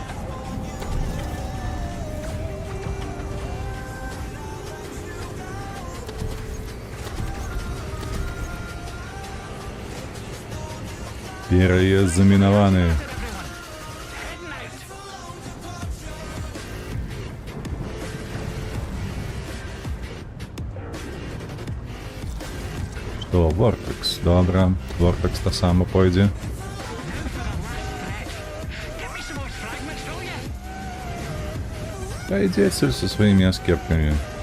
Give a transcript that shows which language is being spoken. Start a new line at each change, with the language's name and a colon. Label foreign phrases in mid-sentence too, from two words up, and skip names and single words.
Belarusian: Пераезд замінаваны.
English: Everyone, heading out.
Belarusian: Што, Вортекс, добра. Вортекс та сама пойдзе.
English: Now for the last stretch. Give me some more fragments, will ya?
Belarusian: Та ідзеце со сваімі аскепкамі.